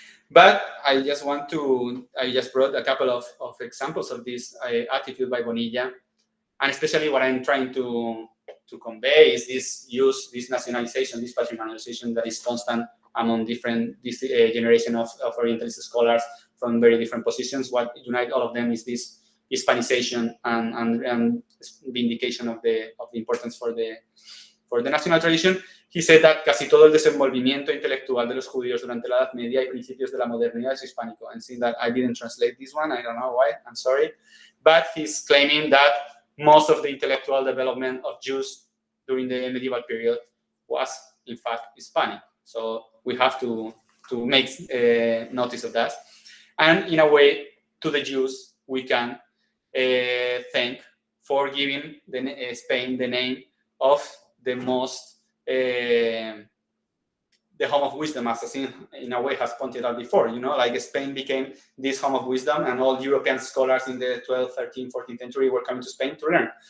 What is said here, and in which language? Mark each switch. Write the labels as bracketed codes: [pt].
[en] But I just brought a couple of examples of this attitude by Bonilla, and especially what I'm trying to convey is this nationalization, this patrimonialization that is constant among different generation of Orientalist scholars from very different positions. What unites all of them is this Hispanization and vindication of the importance for the national tradition. [es] He said that casi todo el desenvolvimiento intelectual de los judíos durante la Edad Media y principios de la modernidad es hispánico. [en] And seeing that I didn't translate this one, I don't know why, I'm sorry. But he's claiming that most of the intellectual development of Jews during the medieval period was, in fact, Hispanic. So we have to make notice of that. And in a way, to the Jews, we can thank for giving Spain the name of the most, the home of wisdom, as in a way has pointed out before, like Spain became this home of wisdom, and all European scholars in the 12th, 13th, 14th century were coming to Spain to learn.